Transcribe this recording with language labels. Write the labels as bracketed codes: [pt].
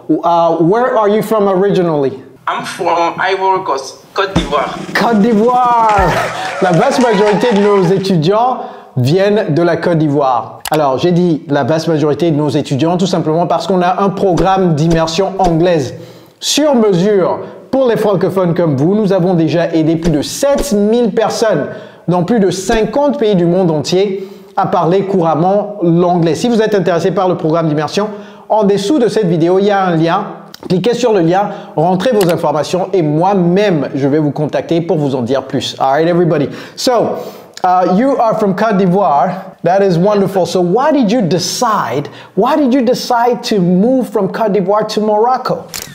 [en] Where are you from originally? I'm from Ivory Coast, Côte d'Ivoire. Côte d'Ivoire! [fr] La vaste majorité de nos étudiants viennent de la Côte d'Ivoire. Alors, j'ai dit la vaste majorité de nos étudiants tout simplement parce qu'on a un programme d'immersion anglaise sur mesure pour les francophones comme vous. Nous avons déjà aidé plus de 7000 personnes dans plus de 50 pays du monde entier à parler couramment l'anglais. Si vous êtes intéressé par le programme d'immersion, en dessous de cette vidéo, il y a un lien. Cliquez sur le lien, rentrez vos informations et moi-même, je vais vous contacter pour vous en dire plus. [en] All right, everybody. So, you are from Côte d'Ivoire. That is wonderful. So, why did you decide to move from Côte d'Ivoire to Morocco?